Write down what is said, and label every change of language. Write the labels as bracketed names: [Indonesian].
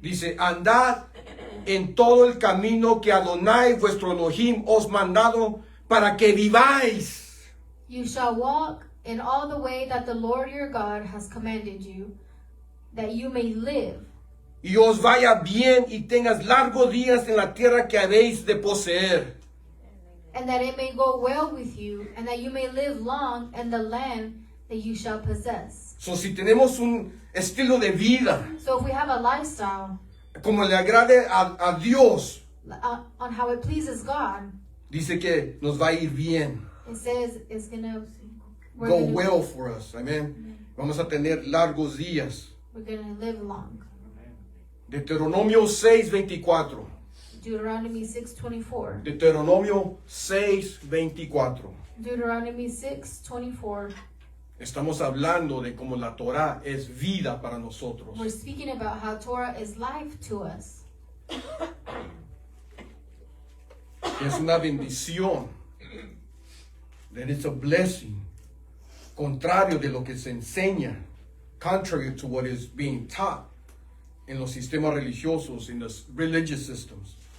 [Spanish] Dice, andad en todo el camino que Adonai vuestro Elohim os mandado para que viváis. [English] You shall walk in all the way that the Lord your God has commanded you, that you may live, [Spanish] Y os vaya bien y tengas largos días en la tierra que habéis de poseer. [English] and that it may go well with you, and that you may live long in the land that you shall possess. [Spanish] So, si tenemos un estilo de vida [English] So if we have a lifestyle [Spanish] como le agrade a Dios, [English] on how it pleases God, [Spanish] dice que nos va a ir bien. [English] it says it's we're Go gonna, well for us. Amén. [Spanish] Vamos a tener largos días. [English] we're gonna live long. [Spanish] Deuteronomio 6:24. [English] Deuteronomy 6:24. [Spanish] Deuteronomio 6:24. [English] Deuteronomy 6:24. [Spanish] Estamos hablando de cómo la Torah es vida para nosotros. [English] We're speaking about how Torah is life to us. [Spanish] Que es una bendición. [English] That it's a blessing. [Spanish] Contrario de lo que se enseña. [English] Contrary to what is being taught [Spanish] en los sistemas religiosos, [English] in the religious systems.